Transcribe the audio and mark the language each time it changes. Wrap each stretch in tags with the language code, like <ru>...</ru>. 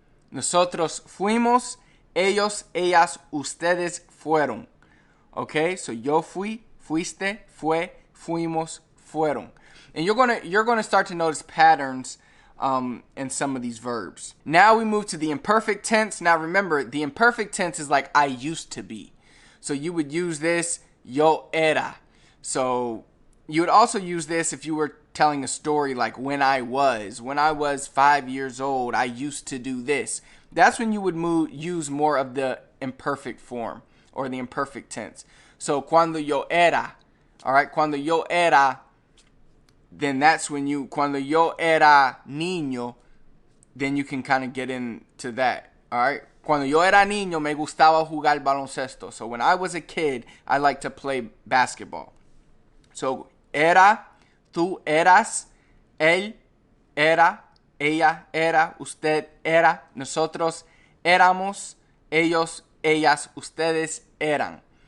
<es>Nosotros fuimos, ellos, ellas, ustedes fueron. Okay, so yo fui, fuiste, fue, fuimos, fueron.</es> <en>And you're gonna start to notice patterns in some of these verbs. Now we move to the imperfect tense. Now remember, the imperfect tense is like I used to be. So you would use this, yo era. So you would also use this if you were telling a story like when I was 5 years old, I used to do this. That's when you would use more of the imperfect form or the imperfect tense. So cuando yo era, all right, cuando yo era, then that's when</en> <es>cuando yo era niño,</es> <en>then you can kind of get into that, all right.</en> <es>Cuando yo era niño, me gustaba jugar baloncesto.</es> <en>So when I was a kid, I liked to play basketball.</en> <es>So era, tú eras, él era, ella era, usted era, nosotros éramos, ellos, ellas, ustedes eran.</es>